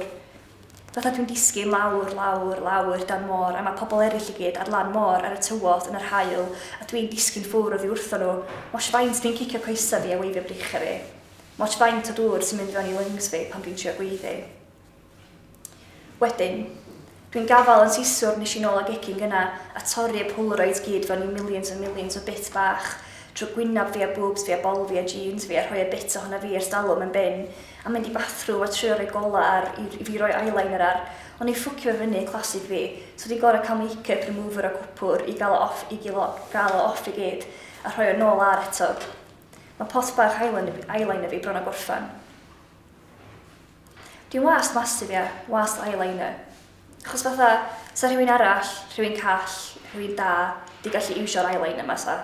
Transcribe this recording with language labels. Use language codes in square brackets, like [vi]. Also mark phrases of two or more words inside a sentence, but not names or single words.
[cy] Fatha dwi'n disgyn lawr, lawr, lawr dan môr, a mae pobl eraill i gyd ar lan môr ar y tywod yn yr haul, a dwi'n disgyn ffwr oddi wrtho nhw. Moch faint dwi'n cicio coesa fi a weifio bricha fi. Moch faint o dŵr sy'n mynd fewn i lungs fi pan dwi'n trio gweiddi. Wedyn, dwi'n gafal yn siswr nes i nôl ag egin gyna a torri y Polaroids gyd fewn i [en] millions and millions [cy] o bit bach, trwy gwynab fi a boobs fi a bol fi a jeans fi a rhoi y bit ohona fi ar stalwm yn bin, a mynd i bathroom a trio rhoi gola ar i fi roi eyeliner ar. O'n i ffwcio fyny classic fi, so di gorau cael make-up remover a cwpwr i gael o off i gyd a rhoi o nôl ar eto. Mae pot bach eyeliner fi bron o gorffan. Dwi'n wast masif ia, wast eyeliner. Achos fatha, sa rhywun arall, rhywun call, rhywun da, di gallu iwsio'r eyeliner ma sa.